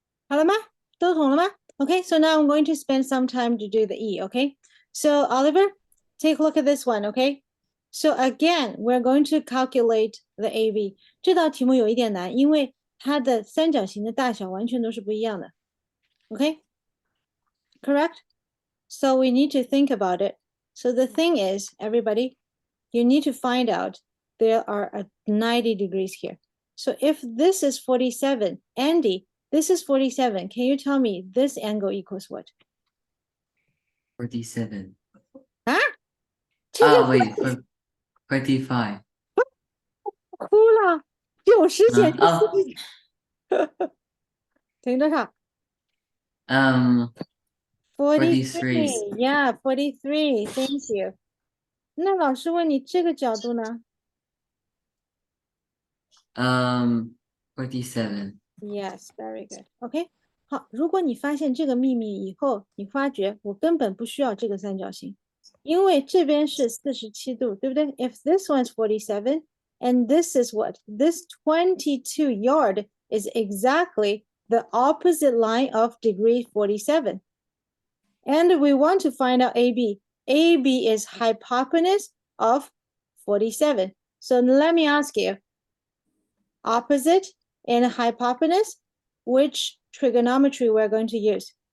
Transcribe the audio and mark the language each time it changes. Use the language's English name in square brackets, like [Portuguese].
[English] Okay, so now I'm going to spend some time to do the E, okay? So Oliver, take a look at this one, okay? So again, we're going to calculate the AB. [Chinese] 这道题目有一点难，因为它的三角形的大小完全都是不一样的。 [English] Okay? Correct? So we need to think about it. So the thing is, everybody, you need to find out there are 90 degrees here. So if this is 47, Andy, this is 47. Can you tell me this angle equals what? 47. 啊？ Wait, 45. [Chinese] 哭了，90减去哦 40，等于多少 [English] 43. Yeah, 43. Thank you. [Chinese] 那老师问你这个角度呢 [English] 47. ？Yes, very good. [Chinese] OK，好，如果你发现这个秘密以后，你发觉我根本不需要这个三角形，因为这边是47度，对不对 ？ [English] If this one's 47 and this is what? This 22 yard is exactly the opposite line of degree 47. And we want to find out AB. AB is hypotenuse of 47. So let me ask you, opposite and hypotenuse, which trigonometry we're going to use?